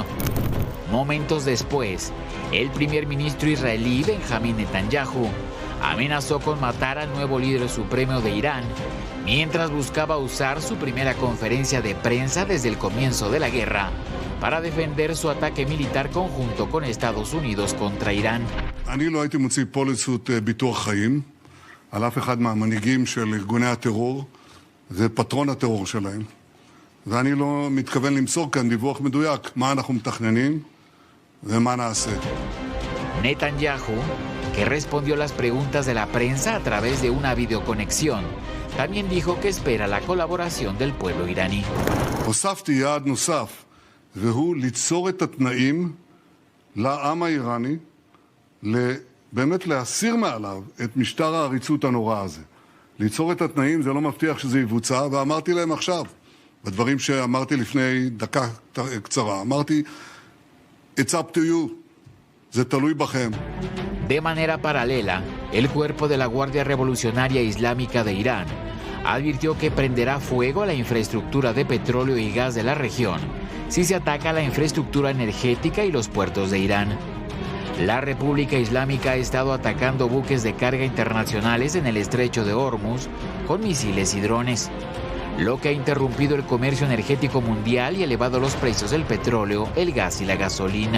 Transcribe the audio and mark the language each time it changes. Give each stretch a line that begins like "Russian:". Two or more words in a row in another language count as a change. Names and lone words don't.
Spanish: Momentos después, el primer ministro israelí Benjamín Netanyahu amenazó con matar al nuevo líder supremo de Irán mientras buscaba usar su primera conferencia de prensa desde el comienzo de la guerra para defender su ataque militar conjunto con Estados Unidos contra Irán.
Hebrew: אני לא הייתי מוציא פוליסות ביטוח חיים על אף אחד מהמנהיגים של ארגוני הטרור, זה פטרון הטרור שלהם. ואני לא מתכוון למסור כאן דיווח מדויק מה אנחנו מתכננים ומה נעשה.
Spanish: Netanyahu, que respondió las preguntas de la prensa a través de una videoconexión, también dijo que espera la colaboración del pueblo iraní.
Hebrew: הוספתי יעד נוסף, והוא ליצור את התנאים לעם האיראני, באמת להסיר מעליו את משטר העריצות הנורא הזה. ליצור את התנאים זה לא מבטיח שזה יבוצע, ואמרתי להם עכשיו, בדברים שאמרתי לפני דקה קצרה, אמרתי,
English: it's up to you,
Hebrew: זה תלוי בכם.
Spanish: De manera paralela, el cuerpo de la Guardia Revolucionaria Islámica de Irán advirtió que prenderá fuego a la infraestructura de petróleo y gas de la región si se ataca la infraestructura energética y los puertos de Irán. La República Islámica ha estado atacando buques de carga internacionales en el estrecho de Hormuz con misiles y drones, lo que ha interrumpido el comercio energético mundial y elevado los precios del petróleo, el gas y la gasolina.